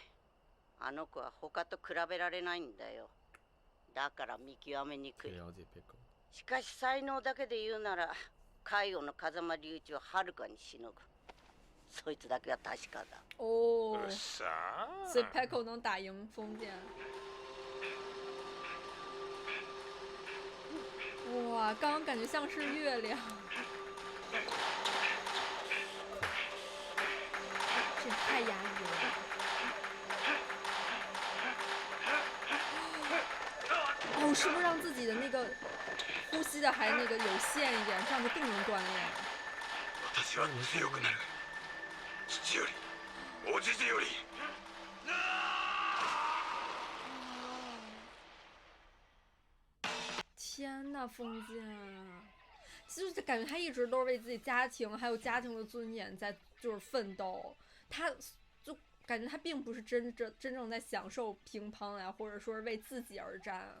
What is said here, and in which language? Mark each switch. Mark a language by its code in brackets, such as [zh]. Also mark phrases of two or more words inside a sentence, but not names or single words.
[ja] あの子は他と比べられないんだよ。だから見極めにくい。しかし才能だけで言うなら海王の風間隆一ははるかにしのぐ。そいつだけは確かだ。 [zh] 哦， [ja] さあ。 [zh] 所以 Peko 能打赢封建。哇，刚刚感觉像是月亮，这太压抑了。哦，是不是让自己的那个呼吸的还那个有限一点，这样就更能锻炼？ [ja] 私は強くなる。父より、おじじより。 [zh] 天呐，封建，就是感觉他一直都是为自己家庭还有家庭的尊严在就是奋斗，他就感觉他并不是真正在享受乒乓呀，或者说是为自己而战。